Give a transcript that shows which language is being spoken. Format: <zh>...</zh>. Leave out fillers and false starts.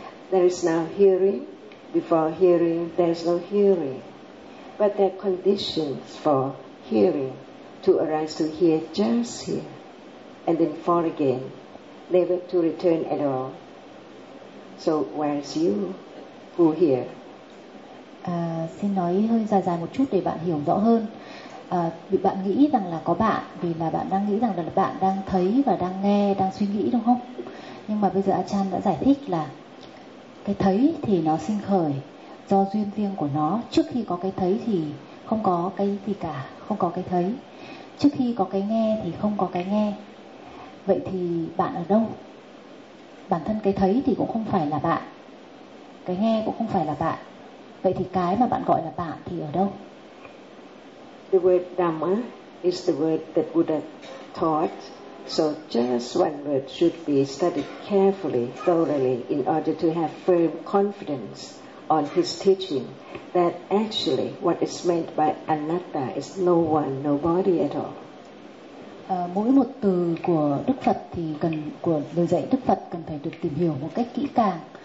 <en>There is now hearing. Before hearing, there is no hearing. But there are conditions for hearing to arise, to hear, just hear, and then fall again, never to return at all. So where is you who hear?</en> <vi>Xin nói hơi dài dài một chút để bạn hiểu rõ hơn. Bạn nghĩ rằng là có bạn vì là bạn đang nghĩ rằng là bạn đang thấy và đang nghe, đang suy nghĩ, đúng không? Nhưng mà bây giờ Achan đã giải thích là cái thấy thì nó sinh khởi do duyên riêng của nó. Trước khi có cái thấy thì không có cái gì cả, không có cái thấy. Trước khi có cái nghe thì không có cái nghe. Vậy thì bạn ở đâu? Bản thân cái thấy thì cũng không phải là bạn, cái nghe cũng không phải là bạn. Vậy thì cái mà bạn gọi là bạn thì ở đâu?</vi> <en>The word Dhamma is the word the Buddha taught, so just one word should be studied carefully, thoroughly, in order to have firm confidence on his teaching that actually what is meant by anatta is no one, nobody at all.</en> <vi>Mỗi một từ của Đức Phật thì cần, của lời dạy Đức Phật cần phải được tìm hiểu một cách kỹ càng.</vi>